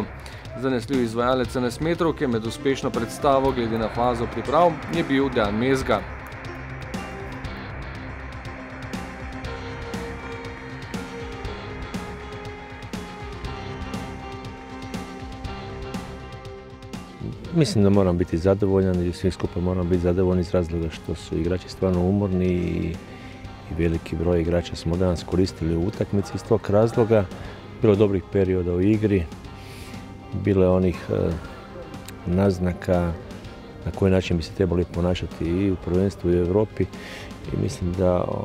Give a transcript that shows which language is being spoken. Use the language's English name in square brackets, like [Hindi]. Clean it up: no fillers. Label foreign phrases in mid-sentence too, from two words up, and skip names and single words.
[Slovenian] Zanesljiv izvajalec 11-metrovke med uspešno predstavo glede na fazo priprav je bil Dejan Mezga. [Croatian] Mislim da moram biti zadovoljan i svi skupa moramo biti zadovoljni iz razloga što su igrači stvarno umorni i veliki broj igrača smo danas koristili u utakmici iz tog razloga. Bilo je dobrih perioda u igri, bilo je onih naznaka na koji način bi se trebali ponašati i u prvenstvu i u Europi i mislim da